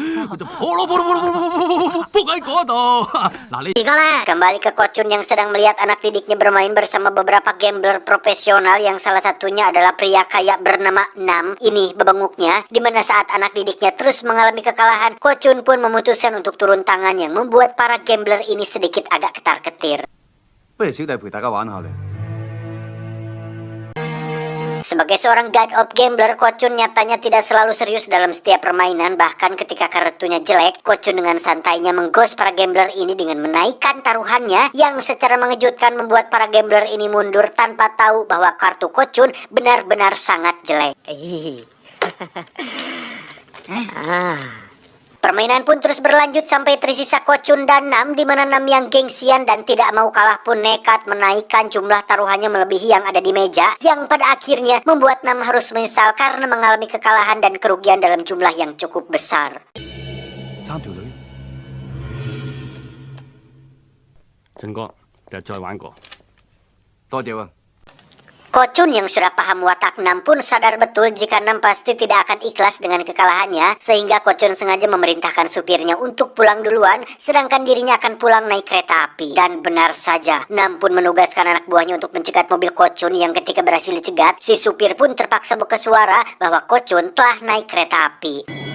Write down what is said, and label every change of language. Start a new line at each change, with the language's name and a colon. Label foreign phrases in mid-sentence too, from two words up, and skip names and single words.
Indonesian: Kembali ke Ko Chun yang sedang melihat anak didiknya bermain bersama beberapa gambler profesional, yang salah satunya adalah pria kaya bernama Nam. Ini bebenguknya, di mana saat anak didiknya terus mengalami kekalahan, Ko Chun pun memutuskan untuk turun tangan, yang membuat para gambler ini sedikit agak ketar-ketir. Sebagai seorang
English: god of gambler,
Indonesian: Ko Chun nyatanya tidak selalu serius dalam setiap permainan. Bahkan ketika kartunya jelek, Ko Chun dengan santainya menggos para gambler ini dengan menaikkan taruhannya, yang secara mengejutkan membuat para gambler ini mundur tanpa tahu bahwa kartu Ko Chun benar-benar sangat jelek. Permainan pun terus berlanjut sampai tersisa Kochun dan Nam, di mana Nam yang gengsian dan tidak mau kalah pun nekat menaikkan jumlah taruhannya melebihi yang ada di meja, yang pada akhirnya membuat Nam harus menyesal karena mengalami kekalahan dan kerugian dalam jumlah yang cukup besar.
Cantonese: 三條女。俊哥，日再玩過。多謝啊。
Indonesian: Kochun yang sudah paham watak Nam pun sadar betul jika Nam pasti tidak akan ikhlas dengan kekalahannya, sehingga Kochun sengaja memerintahkan supirnya untuk pulang duluan, sedangkan dirinya akan pulang naik kereta api. Dan benar saja, Nam pun menugaskan anak buahnya untuk mencegat mobil Kochun, yang ketika berhasil dicegat, si supir pun terpaksa buka suara bahwa Kochun telah naik kereta api.